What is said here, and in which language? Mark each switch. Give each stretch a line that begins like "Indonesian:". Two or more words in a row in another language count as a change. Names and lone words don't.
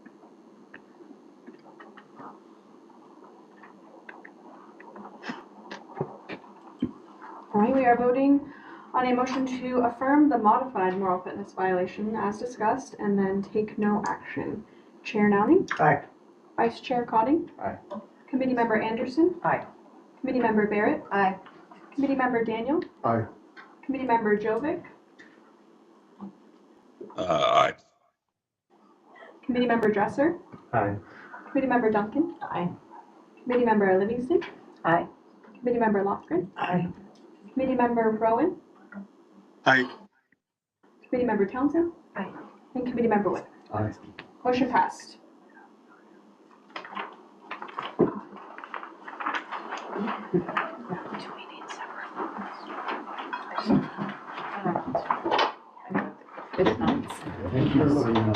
English: All right, we are voting on a motion to affirm the modified moral fitness violation as discussed and then take no action. Chair Nowning? Aye. Vice Chair Cotting? Aye. Committee Member Anderson? Aye. Committee Member Barrett? Aye. Committee Member Daniel? Aye. Committee Member Jovic? Aye. Committee Member Dresser? Aye. Committee Member Duncan? Aye. Committee Member Livingston? Aye. Committee Member Lofgren? Aye. Committee Member Rowan? Aye. Committee Member Townsend? Aye. And Committee Member Wood. Aye. Motion passed. Thank you for saying that.